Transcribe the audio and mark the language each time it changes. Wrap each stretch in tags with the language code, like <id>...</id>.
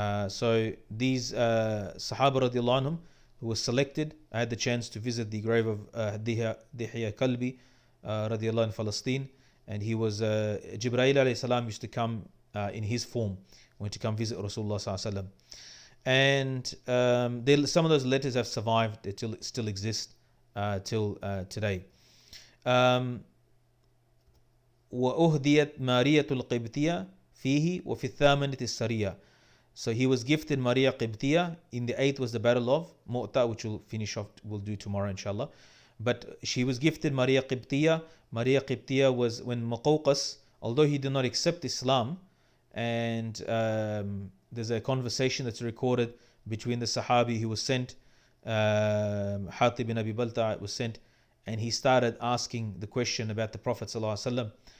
<en>So these Sahaba radiallahu anhum who were selected, I had the chance to visit the grave of Dihya Kalbi radiallahu in Palestine, and he was Jibreel alayhi salam used to come in his form when to come visit Rasulullah SAW. And some of those letters have survived; they still exist till today.</en> <ar>وأهديت مارية القبطية فيه وفي الثامنة السرية.</ar> <en>So he was gifted Maria Qibtiyah. In the 8th was the battle of Mu'ta, which we'll do tomorrow inshallah. But she was gifted Maria Qibtiyah. Maria Qibtiyah was when Muqawqas, although he did not accept Islam, and there's a conversation that's recorded between the Sahabi who was sent, Hatib bin Abi Balta was sent, and he started asking the question about the Prophet ﷺ.</en>